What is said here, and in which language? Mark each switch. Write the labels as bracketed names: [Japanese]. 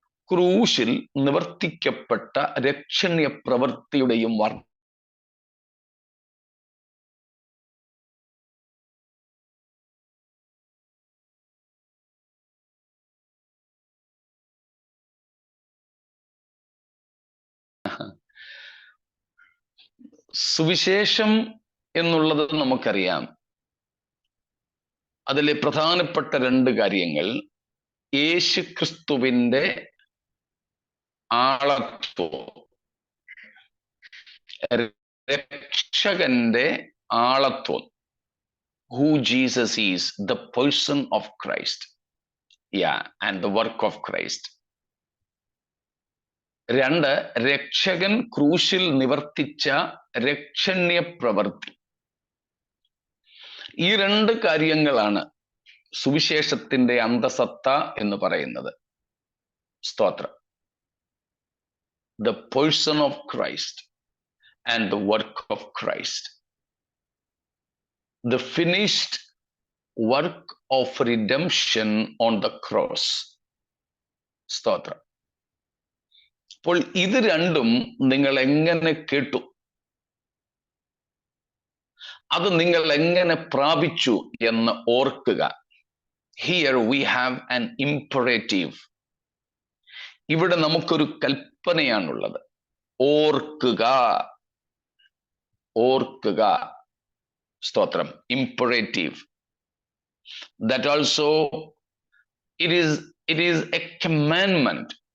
[Malayalam] ക്രൂശിൽ നിവർത്തിക്കപ്പെട്ട രക്ഷണീയ പ്രവൃത്തിയുടെയും സുവിശേഷം എന്നുള്ളത് നമുക്കറിയാം. അതിലെ പ്രധാനപ്പെട്ട 2 കാര്യങ്ങൾ, യേശു ക്രിസ്തുവിന്റെ ആളത്വം, രക്ഷകന്റെ ആളത്വം. [English] Who Jesus is, the person of Christ, and the work of Christ. [Malayalam] 2, രക്ഷകൻ ക്രൂശിൽ നിവർത്തിച്ച രക്ഷണ്യ പ്രവൃത്തി. ഈ 2 കാര്യങ്ങളാണ് സുവിശേഷത്തിന്റെ അന്തസത്ത എന്ന് പറയുന്നത്. സ്തോത്രം. [English] The person of Christ and the work of Christ. The finished work of redemption on the cross. [Malayalam] സ്തോത്രം. അപ്പോൾ ഇത് രണ്ടും നിങ്ങൾ എങ്ങനെ കേട്ടു, അത് നിങ്ങൾ എങ്ങനെ പ്രാപിച്ചു എന്ന് ഓർക്കുക. [English] Here we have an imperative. [Malayalam] ഇവിടെ നമുക്കൊരു കൽപ്പനയാണുള്ളത്. ഓർക്കുക, ഓർക്കുക. സ്തോത്രം. Imperative. [English] That also it is a commandment.